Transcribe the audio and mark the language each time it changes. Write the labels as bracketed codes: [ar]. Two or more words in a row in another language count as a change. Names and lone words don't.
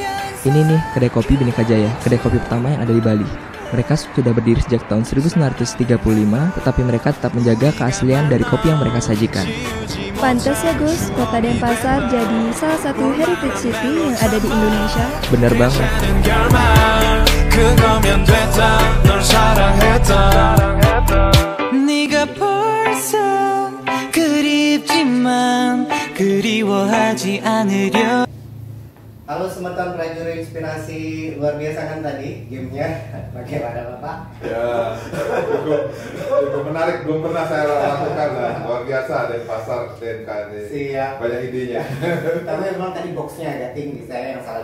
[id] Ini nih kedai kopi Bhinneka Jaya, kedai kopi pertama yang ada di Bali. Mereka sudah berdiri sejak tahun 1935, tetapi mereka tetap menjaga keaslian dari kopi yang mereka sajikan. Pantes ya Gus, Kota Denpasar jadi salah satu [en] heritage city [id] yang ada di Indonesia. Bener banget. [ko] 그거면 됐다 널 사랑했다 네가 벌써 그립지만 그리워하지 않으려. [id] Halo semeton Prajuru Inspirasi, luar biasa kan tadi gamenya? Bagaimana Bapak? Ya, cukup menarik. Belum pernah saya lakukan lah. Luar biasa Denpasar, DNKD. Siap. Banyak idenya. Tapi memang tadi boxnya agak tinggi, saya yang salah